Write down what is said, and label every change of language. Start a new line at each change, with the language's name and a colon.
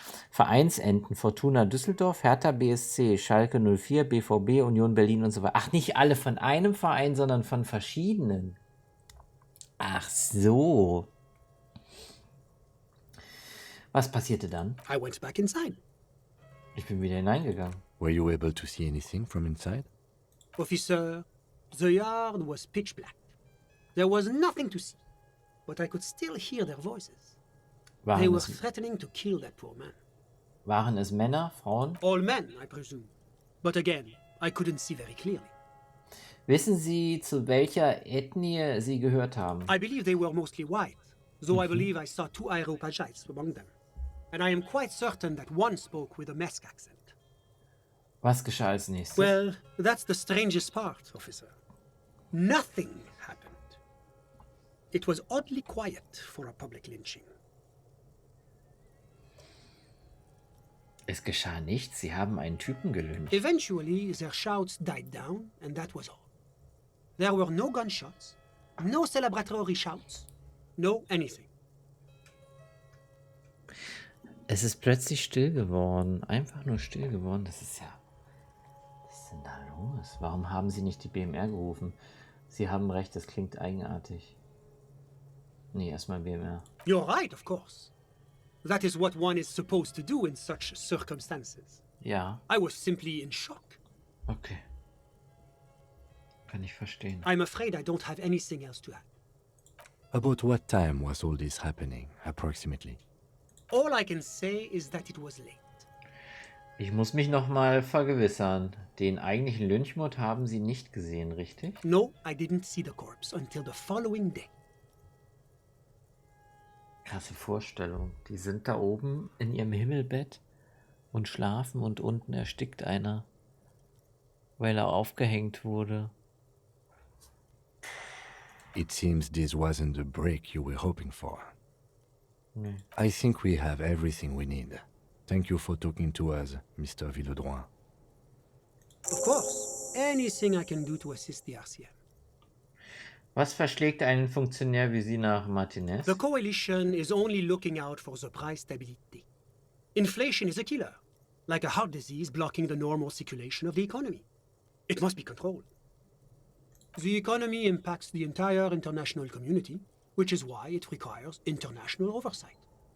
German: Vereinsenten: Fortuna Düsseldorf, Hertha BSC, Schalke 04, BVB, Union Berlin und so weiter. Ach, nicht alle von einem Verein, sondern von verschiedenen. Ach so. Was passierte dann?
English: I went back inside.
German: Ich bin wieder hineingegangen.
English: Were you able to see anything from inside? Officer, the yard was pitch black. There was nothing to see, but I could still hear their voices. They were threatening to kill that poor man.
German: Waren es Männer, Frauen?
English: All men, I presume. But again, I couldn't see very clearly.
German: Wissen Sie, zu welcher Ethnie Sie gehört haben?
English: I believe they were mostly white, though I believe I saw 2 Areopagites among them. And I am quite certain that one spoke with a Mesk accent.
German: Was geschah als nächstes?
English: Well, that's the strangest part, officer. Nothing happened. It was oddly quiet for a public lynching.
German: Es geschah nichts. Sie haben einen Typen gelyncht.
English: Eventually, their shouts died down, and that was all. There were no gunshots, no celebratory shouts, no anything.
German: Es ist plötzlich still geworden. Einfach nur still geworden. Das ist ja... Was ist denn da los? Warum haben Sie nicht die BMR gerufen? Sie haben recht, das klingt eigenartig. Nee, erstmal BMR.
English: You're right, of course. That is what one is supposed to do in such circumstances.
German: Ja.
English: I was simply in shock.
German: Okay. Kann ich verstehen.
English: I'm afraid I don't have anything else to add. About what time was all this happening, approximately? All I can say is that it was late.
German: Ich muss mich nochmal vergewissern. Den eigentlichen Lynchmord haben Sie nicht gesehen, richtig?
English: No, I didn't see the corpse until the following day.
German: Krasse Vorstellung. Die sind da oben in ihrem Himmelbett und schlafen und unten erstickt einer, weil er aufgehängt wurde.
English: It seems this wasn't the break you were hoping for.
German: Nee.
English: I think we have everything we need. Thank you for talking to us, Mr. Villedroit. Of course, anything I can do to assist the RCM.
German: Was verschlägt einen Funktionär wie Sie nach Martinez?
English: The coalition is only looking out for the price stability. Inflation is a killer, like a heart disease blocking the normal circulation of the economy. It must be controlled. The economy impacts the entire international community, which is why it requires international oversight.